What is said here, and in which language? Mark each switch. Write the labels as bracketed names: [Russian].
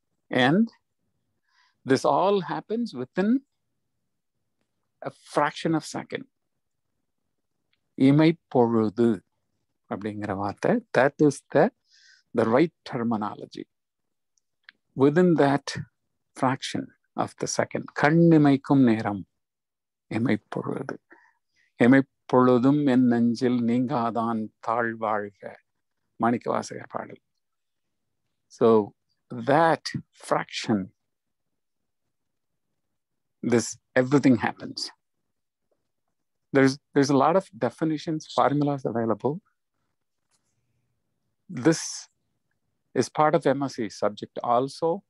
[English] And this all happens within a fraction of a second. [Tamil] இமைப்பொழுது அப்படிங்கிற வார்த்தை, [English] that is the right terminology. Within that fraction of the second, [Tamil] கண்ணிமைக்கும் நேரம், இமைப்பொழுது. இமைப்பொழுதும் என் நெஞ்சில் நீங்காதான் தாழ்வாழ்க, மாணிக்கவாசகர் பாடல். [English] So that fraction, everything happens. There's a lot of definitions, formulas available. This is part of MSc subject also.